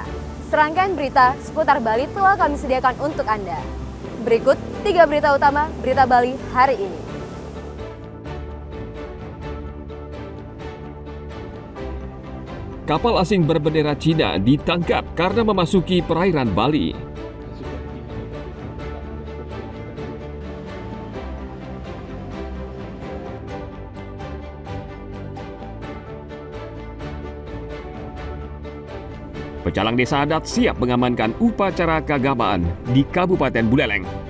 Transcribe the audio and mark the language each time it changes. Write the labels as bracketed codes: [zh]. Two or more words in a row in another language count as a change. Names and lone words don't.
[id] Serangkaian berita seputar Bali telah kami sediakan untuk Anda. Berikut 3 berita utama Berita Bali hari ini. Kapal asing berbendera Cina ditangkap karena memasuki perairan Bali. Pecalang desa adat siap mengamankan upacara keagamaan di Kabupaten Buleleng.